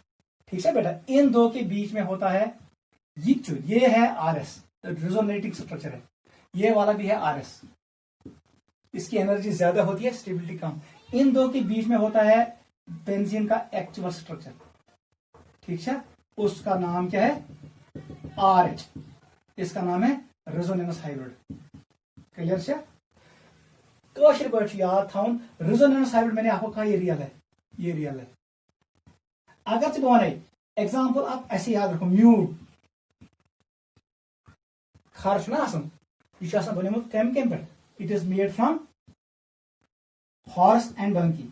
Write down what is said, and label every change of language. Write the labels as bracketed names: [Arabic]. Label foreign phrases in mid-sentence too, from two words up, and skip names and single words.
[Hindi] ठीक है बेटा, इन दो के बीच में होता है ये है RS, [English] resonating structure [Hindi] है, ये वाला भी है RS, इसकी एनर्जी ज्यादा होती है, स्टेबिलिटी कम। इन दो के बीच में होता है बेंजीन का [English] actual structure. [Hindi] ठीक है, उसका नाम क्या है? RH, इसका नाम है [English] resonance hybrid. [Hindi] क्लियर से [Kashmiri] कशिर पे याद थवन [English] resonance hybrid [Hindi] मैंने आपको कहा ये रियल है, ये रियल है। अगर से [English] one example [Hindi] आप ऐसे याद रखो [Kashmiri] म्यूल खर ना यह बनमुत कम कम पे [English] it is made from horse and donkey.